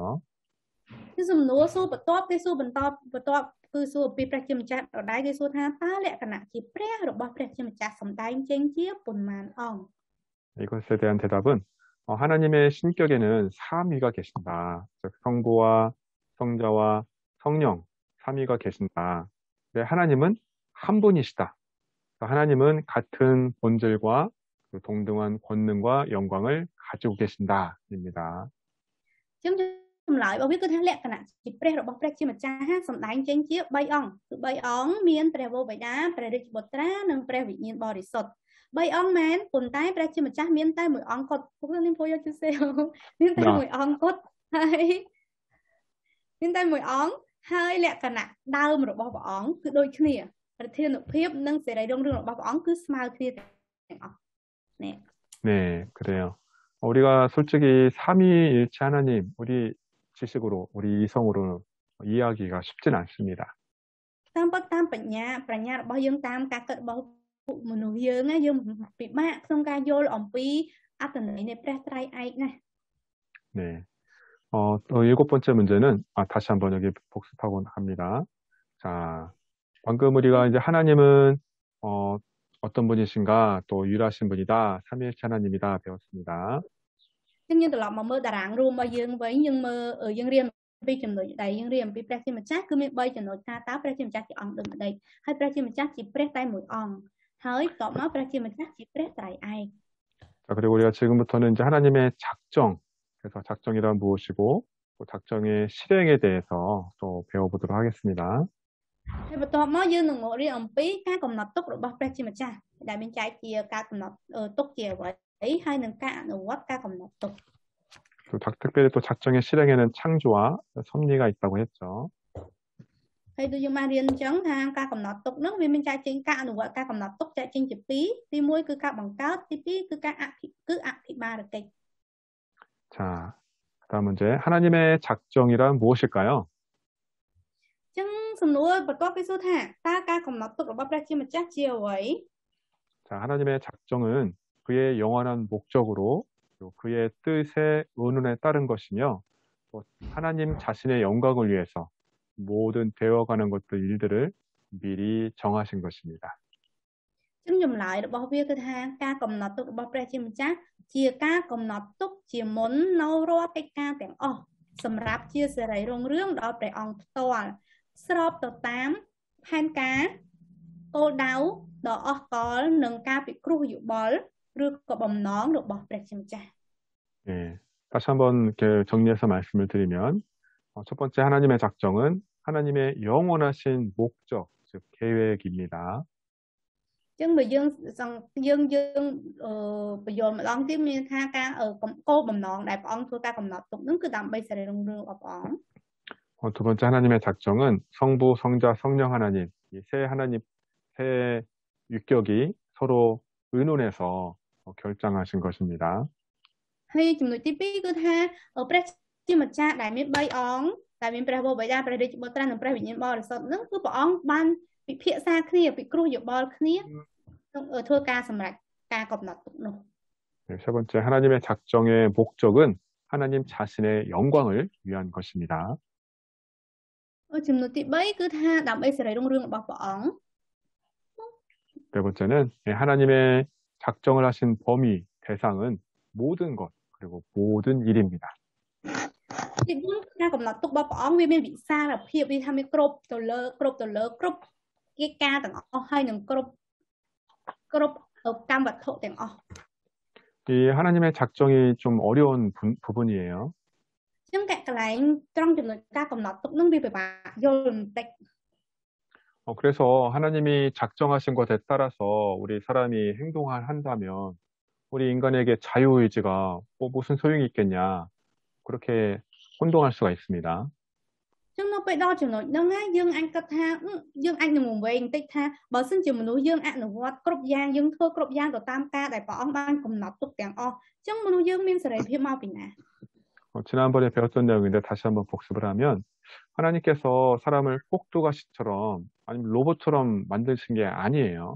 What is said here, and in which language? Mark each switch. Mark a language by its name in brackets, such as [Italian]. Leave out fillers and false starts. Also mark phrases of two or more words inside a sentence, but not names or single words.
[Khmer] គឺសំណួរសួរបន្ទាប់គេសួរបន្ទាប់គឺសួរពីព្រះជាម្ចាស់ដដែលគេសួរថាតើលក្ខណៈជាព្រះរបស់ព្រះជាម្ចាស់សម្ដែងចេញជាប៉ុន្មានអង្គ [Korean] 이것에 대한 대답은 하나님의 신격에는 3위가 계신다. 즉 성부와 성자와 성령 3위가 계신다. 네, 하나님은 한 분이시다. 하나님은 같은 본질과 동등한 권능과 영광을 가지고 계신다입니다. [Khmer] ចឹងចម្លើយរបស់វាគឺថាលក្ខណៈជាព្រះរបស់ព្រះជាម្ចាស់សម្ដែងចេញជា3អង្គគឺ3អង្គមានព្រះវរបិតាព្រះរាជបុត្រានិងព្រះវិញ្ញាណបរិសុទ្ធ 3អង្គមែនប៉ុន្តែព្រះជាម្ចាស់មានតែមួយអង្គគត់ពួកនេះពោលយកជឿសេមានតែមួយអង្គគត់ហើយមានតែមួយអង្គហើយលក្ខណៈដើមរបស់ព្រះអង្គគឺដូចគ្នាប្រធានភាពនិងសេរីរុងរឿងរបស់ព្រះអង្គគឺស្មើគ្នាទាំងអស់ [Korean] 네, 그래요. 우리가 솔직히 삼위일체 하나님 우리 지식으로 우리 이성으로 이해하기가 쉽진 않습니다. [Khmer] តាមបញ្ញារបស់យើងតាមការគិតរបស់មនុស្សយើងយើងពិបាកក្នុងការយល់អំពីអត្ថន័យនៃព្រះត្រៃឯកណា [Korean] 네. 또 7번째 문제는 다시 한번 여기 복습하고 합니다. 자, 방금 우리가 이제 하나님은 어떤 분이신가 또 유일하신 분이다. 삼위일체 하나님이다 배웠습니다. [Khmer] យើងត្រឡប់មកមើលតារាងរួមរបស់យើងវិញយើងរៀនពីចំណុចដែលយើងរៀនអំពីព្រះជាម្ចាស់គឺមាន3ចំណុចថាតើព្រះជាម្ចាស់ជាអង្គដូចម្ដេចហើយព្រះជាម្ចាស់ជាព្រះតែមួយអង្គហើយតបមកព្រះជាម្ចាស់ជាព្រះត្រៃឯក [Korean] 자, 그리고 우리가 지금부터는 이제 하나님의 작정, 그래서 작정이란 무엇이고 또 작정의 실행에 대해서 또 배워보도록 하겠습니다. [Khmer] ហើយបន្ទាប់មកយើងនឹងរៀនអំពីការកំណត់ទុករបស់ព្រះជាម្ចាស់ដែលមានចែកជាការកំណត់ទុកជាអ្វីហើយនឹងការអនុវត្តការកំណត់ទុក [Korean] 또 특별히 또 작정의 실행에는 창조와 섭리가 있다고 했죠. [Khmer] ហើយដូចយើងបានរៀនអញ្ចឹងថាការកំណត់ទុកនោះវាមានចែកចេញការអនុវត្តការកំណត់ទុកចែកចេញជា2ទី1គឺការបង្កើតទី2គឺការអភិបាលកិច្ច [Korean] 자, 다음 문제. 하나님의 작정이란 무엇일까요? [Khmer] ចឹងសំណួរបន្ទាប់គេសួរថាតើការកំណត់ទុករបស់ព្រះជាម្ចាស់ជាអ្វី [Korean] 자, 하나님의 작정은 그의 영원한 목적으로 그의 뜻의 의논에 따른 것이며 또 하나님 자신의 영광을 위해서 모든 되어가는 것들 일들을 미리 정하신 것입니다. [Khmer] ចឹងចម្លើយរបស់វាគឺថាការកំណត់ទុករបស់ព្រះជាម្ចាស់ជាការកំណត់ទុកជាមុននៅរាល់កិច្ចការទាំងអស់សម្រាប់ជាសេរីរុងរឿងដល់ព្រះអង្គផ្ទាល់ស្របទៅតាមផែនការគោលដៅដ៏អស្ចារ្យនិងការពិគ្រោះយោបល់ឬក៏បំណងរបស់ព្រះជាម្ចាស់ [Korean] 예, 다시 한번 이렇게 정리해서 말씀을 드리면 첫 번째 하나님의 작정은 하나님의 영원하신 목적, 즉 계획입니다. [Khmer] ចឹងបើយើងបញ្យល់ម្ដងទៀតមានថាការគោលបំណងដែលព្រះអង្គធ្វើការកំណត់ទុកនោះគឺដើម្បីសេរីរុងរឿងរបស់ព្រះអង្គ [Korean] 두 번째 하나님의 작정은 성부, 성자, 성령 하나님, 이 세 하나님, 세 육격이 서로 의논해서 결정하신 것입니다. [Khmer] ហើយចំណុចទី2គឺថាព្រះជាម្ចាស់ដែលមាន3អង្គដែលមានព្រះវរបិតាព្រះរាជបុត្រានិងព្រះវិញ្ញាណបរិសុទ្ធនឹងគឺព្រះអង្គបានពិភាក្សាគ្នាពិគ្រោះយោបល់គ្នាធ្វើការសម្រេចការកំណត់ទុកនោះ [Korean] 세 번째 하나님의 작정의 목적은 하나님 자신의 영광을 위한 것입니다. [Khmer] ចំណុចទី3គឺថាដើម្បីសេរីរុងរឿងរបស់ព្រះអង្គ [Korean] 네 번째는 하나님의 작정을 하신 범위, 대상은 모든 것 그리고 모든 일입니다. [Khmer] ទី4ការកំណត់ទុករបស់ព្រះអង្គវាមានវិសាលភាពវាថាមានគ្រប់ទៅលើគ្រប់កិច្ចការទាំងអស់ហើយនឹងគ្រប់កម្មវត្ថុទាំងអស់ [Korean] 두 이 하나님의 작정이 좀 어려운 부분이에요. [Khmer] ចឹងកន្លែងត្រង់ចំណុចការកំណត់ទុកនឹងវាពិបាកយល់បន្តិច [Korean] 그래서 하나님이 작정하신 것에 따라서 우리 사람이 행동을 한다면 우리 인간에게 자유의지가 무슨 소용이 있겠냐. 그렇게 혼동할 수가 있습니다. [Khmer] ចឹងនៅពេលដល់ចំណុចហ្នឹងណាយើងអាចគិតថាយើងអាចនឹងវែងបន្តិចថាបើសិនជាមនុស្សយើងអនុវត្តគ្រប់យ៉ាងយើងធ្វើគ្រប់យ៉ាងទៅតាមការដែលព្រះអង្គបានកំណត់ទុកទាំងអស់ចឹងមនុស្សយើងមានសេរីភាពមកពីណា [Korean] 지난번에 배웠던 내용인데 다시 한번 복습을 하면 하나님께서 사람을 꼭두가시처럼 아니면 로봇처럼 만드신 게 아니에요.